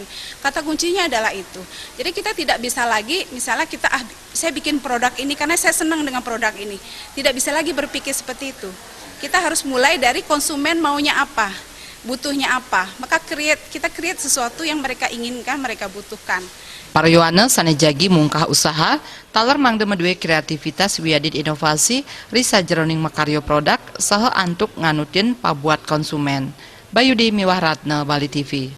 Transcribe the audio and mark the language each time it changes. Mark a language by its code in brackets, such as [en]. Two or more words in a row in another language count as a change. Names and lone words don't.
[id] Kata kuncinya adalah itu. Jadi kita tidak bisa lagi, misalnya saya bikin produk ini karena saya senang dengan produk ini. Tidak bisa lagi berpikir seperti itu. Kita harus mulai dari konsumen maunya apa, butuhnya apa. Maka kita create sesuatu yang mereka inginkan, mereka butuhkan. [ban] Para yuwana sane jagi mungkah usaha, talar mangde medue kreativitas wiadid inovasi, risa jroning makaryo produk, saha antuk nganutin pabuat konsumen. Bayudi Miwah Ratna, Bali TV.